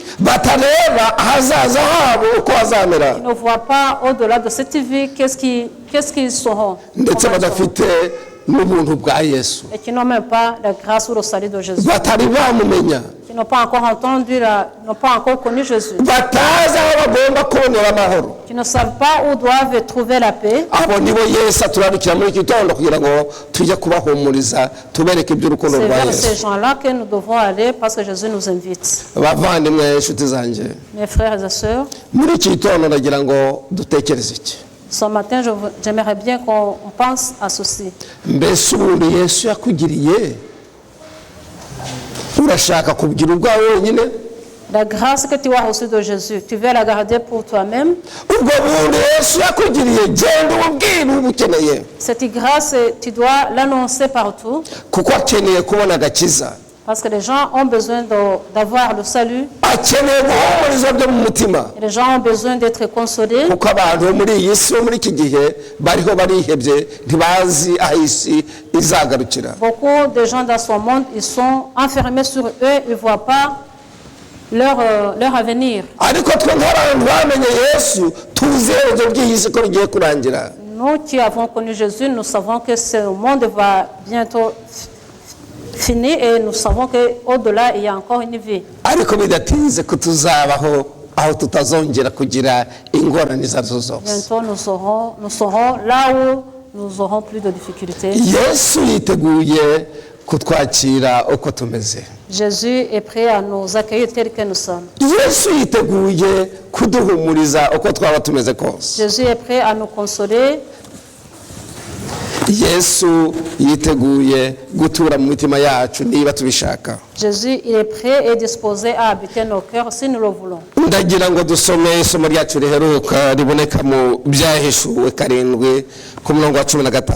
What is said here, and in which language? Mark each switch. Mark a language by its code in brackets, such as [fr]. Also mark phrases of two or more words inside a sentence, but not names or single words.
[rw] batareba ahazaza habo uko hazamera. [fr] qui ne voient pas au-delà de cette vie qu'est-ce qu'ils seront. [rw] ndetse badafite n'ubuntu bwa Yesu. [fr] Et qui n'ont même pas la grâce ou le salut de Jésus. [rw] batari bamumenya. [fr] Qui n'ont pas encore entendu, n'ont pas encore connu Jésus. [rw] batazi aho bagomba kubonera amahoro. [fr] Qui ne savent pas où doivent trouver la paix. [rw] abo nibo Yesu aturarikira muri iki gitondo kugira ngo tujye kubahumuriza tubereke iby'urukundo [fr] C'est [rw] rwa [fr] vers [rw] Yesu. [fr] ces gens-là que nous devons aller parce que Jésus nous invite. [rw] bavandimwe inshuti zanjye, [fr] Mes frères et sœurs, [rw] muri iki gitondo nagira ngo dutekereze iki. [fr] ce matin, j'aimerais bien qu'on pense à ceci. [rw] mbese ubundi Yesu yakugiriye urashaka kugira ubwawe wenyine? [fr] La grâce que tu as reçue de Jésus, tu veux la garder pour toi-même. [rw] ubwo bundi Yesu yakugiriye genda ububwire ubukeneye, [fr] Cette grâce, tu dois l'annoncer partout [rw] kuko akeneye kubona agakiza. [fr] parce que les gens ont besoin d'avoir le salut. [rw] akeneye guhumuriza byo mu mutima, [fr] Et les gens ont besoin d'être consolés. [rw] kuko abantu bo muri iyi si bo muri iki gihe bariho barihebye ntibazi aho isi izagarukira. [fr] Beaucoup de gens dans ce monde, ils sont enfermés sur eux, ils ne voient pas leur avenir. [rw] ariko twe nk'abantu bamenye Yesu tuzi iherezo ry'iyi si ko rigiye kurangira. [fr] Nous qui avons connu Jésus, nous savons que ce monde va bientôt finir et nous savons qu'au-delà, il y a encore une vie. [rw] ariko bidatinze ko tuzabaho aho tutazongera kugira ingorane izo arizo zose. [fr] Bientôt, nous serons là où nous n'aurons plus de difficultés. [rw] Yesu yiteguye kutwakira uko tumeze. [fr] Jésus est prêt à nous accueillir tels que nous sommes. [rw] Yesu yiteguye kuduhumuriza uko twaba tumeze kose. [fr] Jésus est prêt à nous consoler. [rw] Yesu yiteguye gutura mu mitima yacu niba tubishaka. [fr] Jésus, il est prêt et disposé à habiter nos cœurs si nous le voulons. [rw] ndagira ngo dusome isomo ryacu riheruka riboneka mu byahishuwe 7 ku murongo wa 15.